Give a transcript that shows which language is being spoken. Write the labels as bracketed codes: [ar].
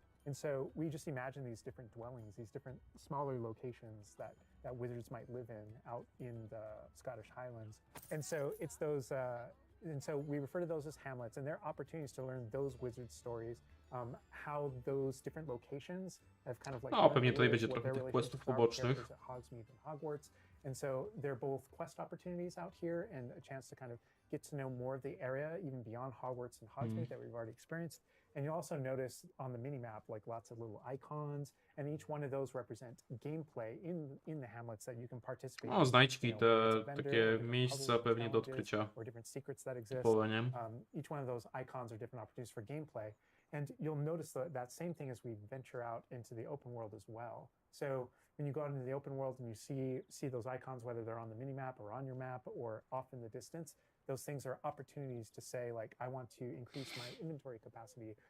[en] And so we just imagine these different dwellings, these different smaller locations that wizards might live in out in the Scottish Highlands. And so it's those, and so we refer to those as hamlets, and they're opportunities to learn those wizard stories, how those different locations have kind of like. [pl] No, pewnie tutaj będzie trochę tych questów pobocznych. [en] At Hogsmeade and Hogwarts, and so they're both quest opportunities out here and a chance to kind of get to know more of the area, even beyond Hogwarts and Hogsmeade that we've already experienced. And you'll also notice on the mini-map like lots of little icons, and each one of those represent gameplay in the hamlets that you can participate [pl] No, [en] in. [pl] znajdźki, te takie miejsca pewnie do odkrycia. [en] Or different secrets that exist. [pl] Typowe, nie? [en] Each one of those icons are different opportunities for gameplay. And you'll notice that same thing as we venture out into the open world as well. So when you go out into the open world and you see those icons, whether they're on the mini-map or on your map or off in the distance, those things are opportunities to say, like, I want to increase my inventory capacity.